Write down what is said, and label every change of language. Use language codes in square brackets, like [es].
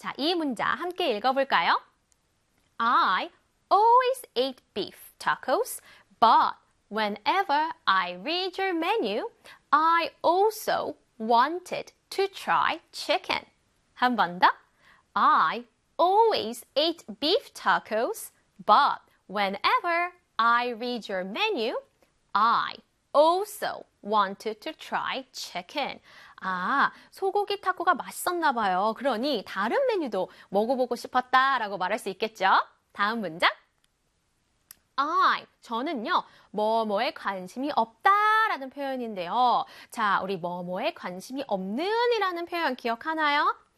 [ko] 자, 이 문자 함께 읽어볼까요? [en] I always eat beef tacos, but whenever I read your menu, I also wanted to try chicken. [ko] 한 번 더. [en] I always ate beef tacos, but whenever I read your menu, I also wanted to try chicken. [ko] 아, 소고기 타코가 맛있었나 봐요. 그러니 다른 메뉴도 먹어보고 싶었다라고 말할 수 있겠죠? 다음 문장. I, 저는요, 뭐뭐에 관심이 없다라는 표현인데요. 자, 우리 뭐뭐에 관심이 없는이라는 표현 기억하나요?